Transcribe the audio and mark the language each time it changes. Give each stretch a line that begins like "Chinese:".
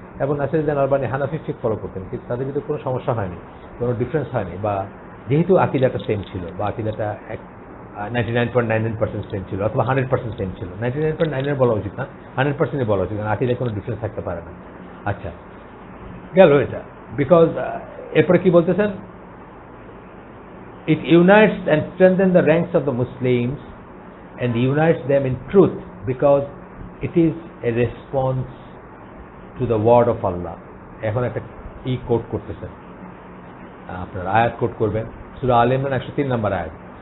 Bangla: এবং নাসিরউদ্দিন আলবানী হানাফি ফিক ফলো করতেন, কিন্তু তাদের ভিতরে কোনো সমস্যা হয়নি, কোনো ডিফারেন্স হয়নি, বা যেহেতু আকীদাটা সেম ছিল, বা আকীদাটা 99.99% সেম ছিল, অথবা 100% সেম ছিল। 99.9 বলা উচিত না, 100% বলা উচিত, কারণ আকীদায় কোনো ডিফারেন্স থাকতে পারে না। আচ্ছা, গেল এটা। বিকজ এরপরে কি বলতেছেন,
English: it unites and strengthens the ranks of the Muslims and unites them in truth, because it is a response to the word of Allah.
Bangla: এখন একটা কোট করতেছেন, আপনার আয়াত কোট করবেন, সূরা আলে ইমরান 103 নম্বর আয়াত।